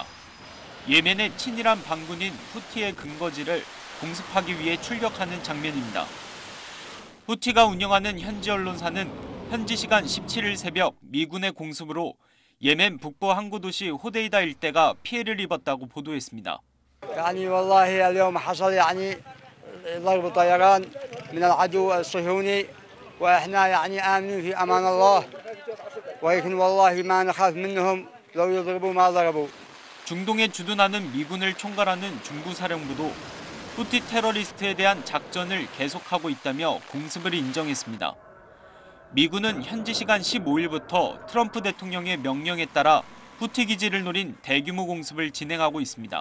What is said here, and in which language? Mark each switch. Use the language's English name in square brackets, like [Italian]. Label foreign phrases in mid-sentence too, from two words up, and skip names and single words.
[Korean] 예멘의 친이란 반군인 후티의 근거지를 공습하기 위해 출격하는 장면입니다. 후티가 운영하는 현지 언론사는 현지 시간 17일 새벽 미군의 공습으로 예멘 북부 항구 도시 호데이다 일대가 피해를 입었다고 보도했습니다. [Arabic] يعني والله اليوم حصل يعني ضرب طيران من العدو الصهيوني واحنا يعني آمنين في امان الله ولكن والله ما نخاف منهم لو يضربوا ما ضربوا. [Korean] 중동에 주둔하는 미군을 총괄하는 중부사령부도 후티 테러리스트에 대한 작전을 계속하고 있다며 공습을 인정했습니다. 미군은 현지 시간 15일부터 트럼프 대통령의 명령에 따라 후티 기지를 노린 대규모 공습을 진행하고 있습니다.